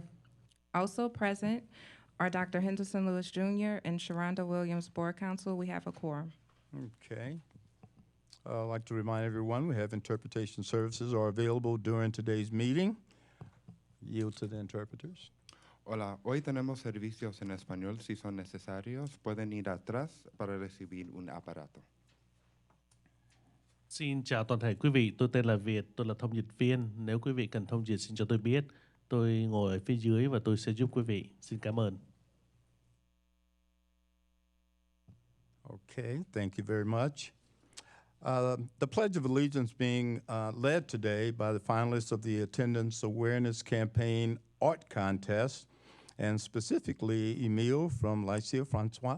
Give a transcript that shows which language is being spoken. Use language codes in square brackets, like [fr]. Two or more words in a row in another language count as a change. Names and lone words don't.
[en] Also present are Dr. Henderson Lewis Jr. and Sharonda Williams, Board Counsel. We have a quorum. Okay. I'd like to remind everyone we have interpretation services are available during today's meeting. Yield to the interpreters. [es] Hola, hoy tenemos servicios en español. Si son necesarios, pueden ir atrás para recibir un aparato. [vi] Xin chào toàn thể quý vị, tôi tên là Việt, tôi là thông dịch viên. Nếu quý vị cần thông dịch xin cho tôi biết. Tôi ngồi ở phía dưới và tôi sẽ giúp quý vị. Xin cảm ơn. [en] Okay, thank you very much. The Pledge of Allegiance being led today by the finalists of the Attendance Awareness Campaign Art Contest, and specifically Emile from Lycée Francois.